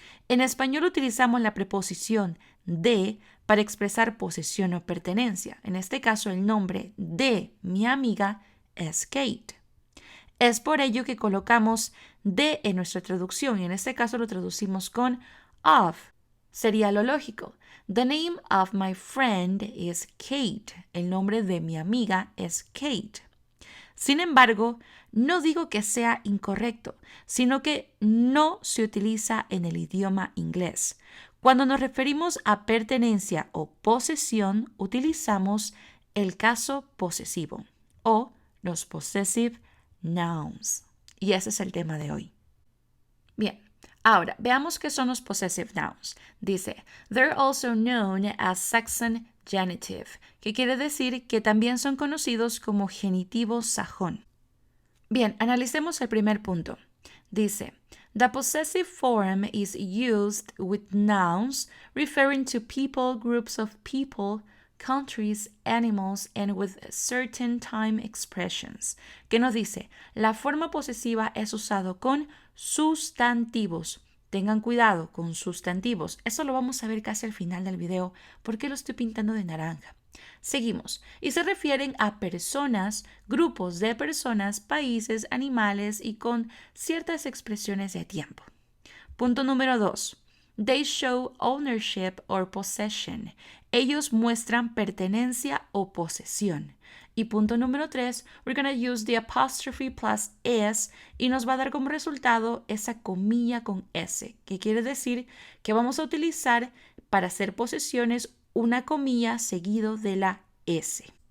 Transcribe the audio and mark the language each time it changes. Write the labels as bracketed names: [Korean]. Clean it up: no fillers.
[Spanish] En español utilizamos la preposición de para expresar posesión o pertenencia. En este caso, el nombre de mi amiga es Kate. Es por ello que colocamos de en nuestra traducción y en este caso lo traducimos con of. Sería lo lógico. [English] The name of my friend is Kate. [Spanish] El nombre de mi amiga es Kate. Sin embargo, no digo que sea incorrecto, sino que no se utiliza en el idioma inglés. Cuando nos referimos a pertenencia o posesión, utilizamos el caso posesivo o los possessive nouns. Y ese es el tema de hoy. Bien, ahora veamos qué son los possessive nouns. Dice, they're also known as Saxon genitive, que quiere decir que también son conocidos como genitivo sajón. Bien, analicemos el primer punto. [English] Dice, the possessive form is used with nouns referring to people, groups of people, countries, animals, and with certain time expressions. [Spanish] ¿Qué nos dice? La forma posesiva es usado con sustantivos. Tengan cuidado con sustantivos. Eso lo vamos a ver casi al final del video porque lo estoy pintando de naranja. Seguimos. Y se refieren a personas, grupos de personas, países, animales y con ciertas expresiones de tiempo. Punto número 2. [English] They show ownership or possession. [Spanish] Ellos muestran pertenencia o posesión. Y punto número 3, we're going to use the apostrophe plus s y nos va a dar como resultado esa comilla con s, que quiere decir que vamos a utilizar para hacer posesiones una comilla seguido de la s.